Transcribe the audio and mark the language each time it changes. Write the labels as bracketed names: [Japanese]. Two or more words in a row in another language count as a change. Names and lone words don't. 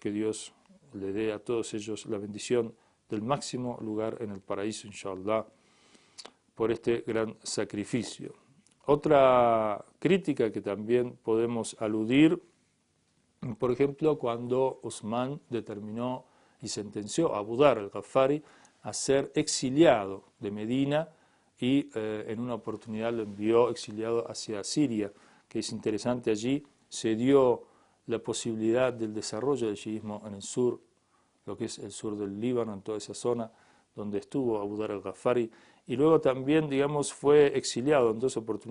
[Spanish] Que Dios le dé a todos ellos la bendición del máximo lugar en el paraíso, inshallah, por este gran sacrificio. Otra crítica que también podemos aludir, por ejemplo, cuando Usmán determinó y sentenció a Abu Dharr al-Ghafari a ser exiliado de Medina y en una oportunidad lo envió exiliado hacia Siria, que es interesante, allí se dio la posibilidad del desarrollo del chiismo en el sur, lo que es el sur del Líbano, en toda esa zona donde estuvo Abu Dharr al-Ghafari, y luego también, digamos, fue exiliado en dos oportunidades.